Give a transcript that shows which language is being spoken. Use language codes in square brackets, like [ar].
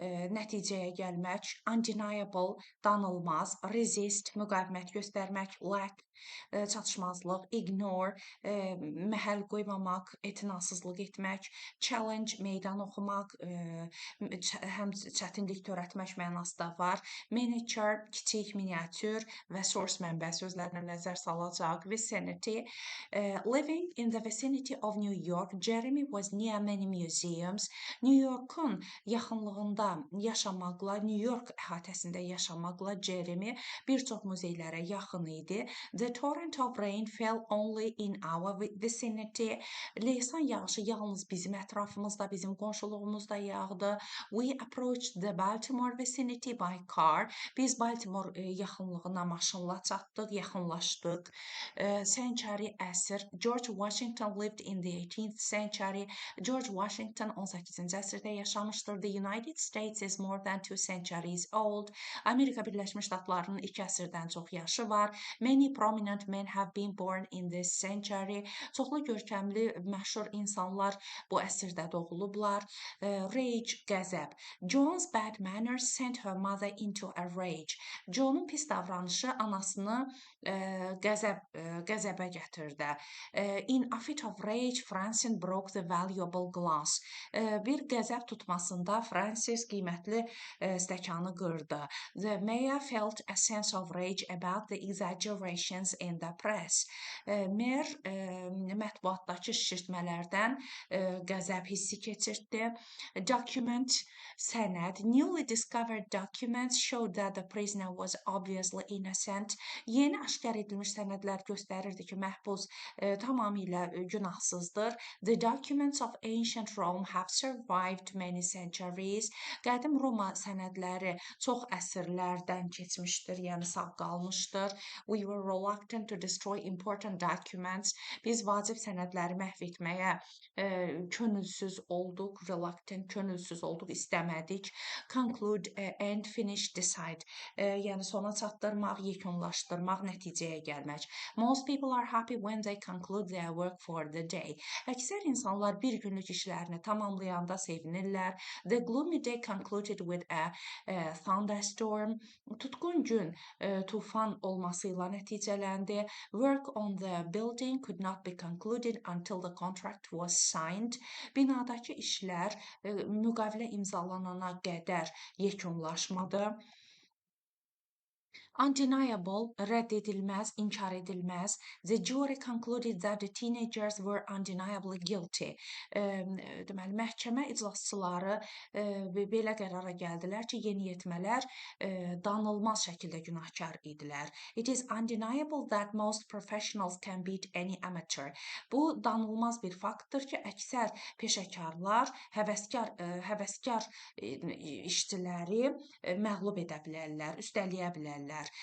[az] nəticəyə gəlmək, undeniable, danılmaz, resist, müqavimət göstərmək, lack, çatışmazlıq, ignore, məhəl qoymamaq, etinasızlıq etmək, challenge, meydan oxumaq, həm çətinlik törətmək mənası da var. Miniature, kiçik, miniatür və source mənbə sözlərinə nəzər salacaq. [en] Vicinity, living in the vicinity of New York, Jeremy was near many museums. [az] New York'un yaxınlığında yaşamaqla, New York əhatəsində yaşamaqla Jeremy bir çox muzeylərə yaxın idi. [en] The torrent of rain fell only in our vicinity. [az] Leysan yağışı yalnız bizim ətrafımızda, bizim qonşuluğumuzda yağdı. [en] We approached the Baltimore vicinity by car. [az] Biz Baltimore yaxınlığına maşınla çatdıq, yaxınlaşdıq. Century, əsr. [en] George Washington lived in the 18th century. [az] George Washington 18-ci əsrdə yaşamışdır. [en] The United States is more than 2 centuries old. [az] Amerika Birləşmiş Ştatlarının 2 əsrdən çox yaşı var. [en] Many prominent men have been born in this century. [az] Çoxlu görkəmli, məşhur insanlar bu əsrdə doğulublar. Rage, qəzəb. [en] John's bad manners sent her mother into a rage. [az] John'un pis davranışı anasını qəzəbə gətirdi. [en] In a fit of rage, Francine broke the valuable glass. [az] Bir qəzəb tutmasında Francis qiymətli stəkanı qırdı. [en] The mayor felt a sense of rage about the exaggerations in the press. [az] Mer mətbuatdakı şişirtmələrdən qəzəb hissi keçirtdi. Document, sənəd. [en] Newly discovered documents showed that the prisoner was obviously innocent. [az] Yeni aşkar edilmiş sənədlər göstərirdi ki, məhbus tamamilə günahsızdır. [en] The documents of ancient Rome have survived many centuries. [az] Qədim Roma sənədləri çox əsrlərdən keçmişdir, yəni sağ qalmışdır. [en] We were reluctant to destroy important documents. [az] Biz vacib sənədləri məhv etməyə könülsüz olduq, reluctant, könülsüz olduq, istəmədik. [en] Conclude, end, finish, decide. [az] Yəni sona çatdırmaq, yekunlaşdırmaq, nəticəyə gəlmək. [en] Most people are happy when they conclude their work for the day. [az] Əksər insanlar bir günlük işlərini tamamlayanda sevinirlər. [en] The gloomy day concluded with a thunderstorm. [az] Tutqun gün tufan olmasıyla nəticələndi. [en] Work on the building could not be concluded until the contract was signed. [az] Binadakı işlər müqavilə imzalanana qədər yekunlaşmadı. Undeniable, rədd edilməz, inkar edilməz. [en] The jury concluded that the teenagers were undeniably guilty. [az] Deməli, məhkəmə iclasçıları belə qərara gəldilər ki, yeniyetmələr danılmaz şəkildə günahkar idilər. [en] It is undeniable that most professionals can beat any amateur. [az] Bu danılmaz bir faktdır ki, əksər peşəkarlar həvəskar işçiləri məğlub edə bilərlər, üstələyə bilərlər.